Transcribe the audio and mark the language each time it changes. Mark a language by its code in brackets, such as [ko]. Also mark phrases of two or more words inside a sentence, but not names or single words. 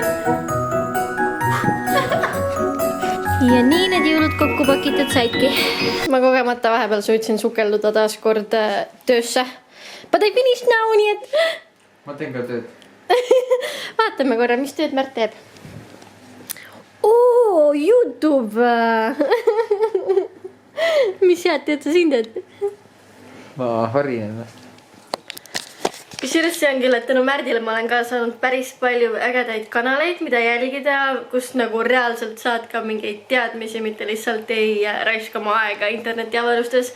[et] Ja nii need jõulud kokku pakitud saidki. Ma kogemata vahepeal suutsin sukelduda taas kord töösse. [en] But I finished now, [et] nii et... Ma teen ka tööd. Vaatame korra, mis tööd Märt teeb. Oo, YouTube! Mis head tööd sa siin teed? Ma harin ennast. Kusjuures see on küll, et tänu Märdile ma olen ka saanud päris palju ägedaid kanaleid, mida jälgida, kus nagu reaalselt saad ka mingeid teadmisi, mitte lihtsalt ei raiska oma aega interneti avalustes.